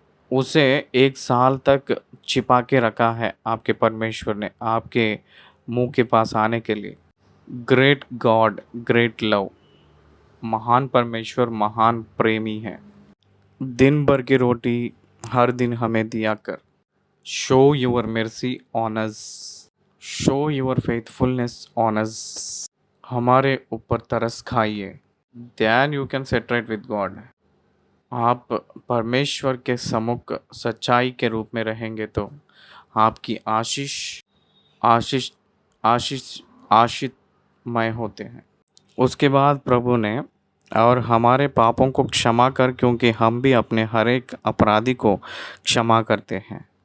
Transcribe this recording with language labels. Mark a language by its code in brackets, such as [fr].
[hi] उसे 1 साल तक छिपा के रखा है आपके परमेश्वर ने, आपके मुंह के पास आने के लिए। [en] Great God, great love. [hi] महान परमेश्वर, महान प्रेमी है। दिन भर की रोटी हर दिन हमें दिया कर। [en] Show your mercy on us. Show your faithfulness on us. [hi] हमारे ऊपर तरस खाइए. [en] Then you can set right with God. [hi] आप परमेश्वर के सम्मुख सच्चाई के रूप में रहेंगे तो आपकी आशीष आशीष आशीष आशीषमय होते हैं. उसके बाद प्रभु ने और हमारे पापों को क्षमा कर, क्योंकि हम भी अपने हर एक अपराधी को क्षमा करते हैं.